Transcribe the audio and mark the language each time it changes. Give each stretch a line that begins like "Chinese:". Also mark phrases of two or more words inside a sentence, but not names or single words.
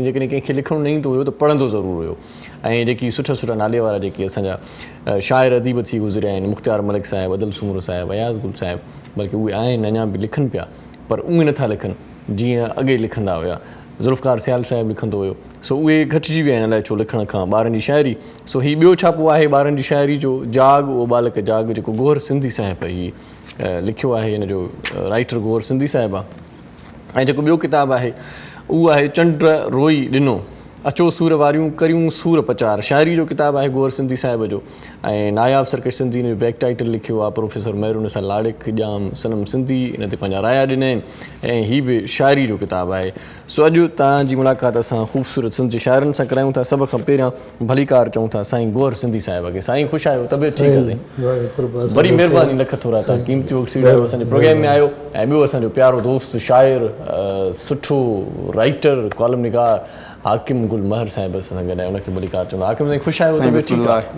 Sindhi: जेकॾहिं कंहिंखे लिखणु न ईंदो हुयो त पढ़ंदो ज़रूरु हुयो। ऐं जेकी सुठा सुठा नाले वारा जेके असांजा शाइर अदीब थी गुज़रिया आहिनि, मुख़्तियार मलिक साहिबु, अदल सूमरो साहिबु, अयाज़ गुल साहिबु, बल्कि उहे आहिनि अञा बि लिखनि पिया, पर उहे नथा लिखनि जीअं अॻे लिखंदा हुया। ज़ुल्फ़कार सियाल साहिबु लिखंदो हुयो। सो उहे घटिजी विया आहिनि अलाए छो लिखण खां, ॿारनि जी शाइरी। सो हीउ ॿियो छापो आहे ॿारनि जी शाइरी जो, जाग ओ बालक जाग, जेको गौहर सिंधी साहिबु ही लिखियो आहे। हिन जो राइटर गौहर सिंधी साहिबु आहे। ऐं जेको ॿियो किताबु आहे उहो आहे चंड रोई ॾिनो अचो सूर वारियूं करियूं सूर पचार शाइरी जो किताबु आहे गोवर सिंधी साहिब जो ऐं नायाब सरकश सिंधी ने बैक टाइटल लिखियो आहे प्रोफेसर महरून निसार लाड़िक ॼाम सनम सिंधी इन ते पंहिंजा राया ॾिना आहिनि ऐं हीअ बि शाइरी जो किताबु आहे सो अॼु तव्हांजी मुलाक़ात असां ख़ूबसूरत सिंधी शाइरनि सां करायूं था सभ खां पहिरियां भलीकार चऊं था साईं गोवर सिंधी साहिब खे साईं ख़ुशि आहियो तबियत ठीकु आहे वरी महिरबानी लख थोरा तव्हां क़ीमती वक़्तु सीड़ियो असांजे प्रोग्राम में आयो ऐं ॿियो असांजो प्यारो दोस्त शाइर सुठो राइटर कॉलम निगार हाकिम गुल महर साहिब सां गॾु आहे उनखे भलीकार चवंदा हाकिम साईं ख़ुशि आहियो तबियत ठीकु आहे